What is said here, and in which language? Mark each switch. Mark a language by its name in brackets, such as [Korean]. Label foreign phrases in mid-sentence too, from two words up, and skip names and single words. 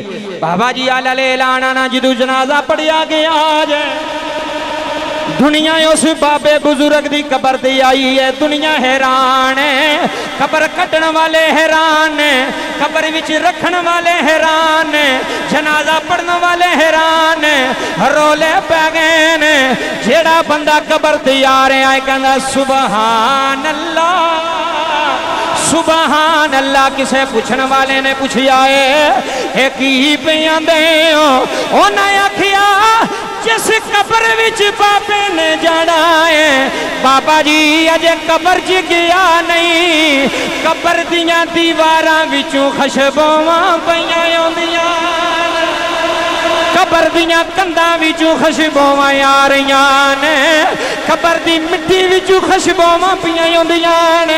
[Punjabi] بابا جی آلا لے لانا نا جدوں جنازہ پڑھیا گیا جائے، دنیا اس بابے بزرگ دی قبر تے آئی ہے. دنیا حیران ہے، قبر کٹن والے حیران ہے، قبر وچ رکھن والے حیران ہے، جنازہ پڑھن والے حیران ہے. رولے پے گئے نے۔ جیڑا بندہ قبر تے آ رہا ہے کہندا [Arabic] سبحان الله, سبحان الله. [Punjabi] کسے پچھن والے نے پچھیا ہے کی پے آندے ہو? اونہاں آکھیا جس قبر وچ بابے نے جانا ہے، بابا جی اجے قبر چ گیا نہیں. قبر دیاں دیواراں وچوں خوشبوآں پئیاں آؤندیاں، قبر دیاں کندھاں وچوں خوشبوآں آ رہیاں نے، قبر دی مٹی وچوں خوشبوآں پئیاں آؤندیاں نے.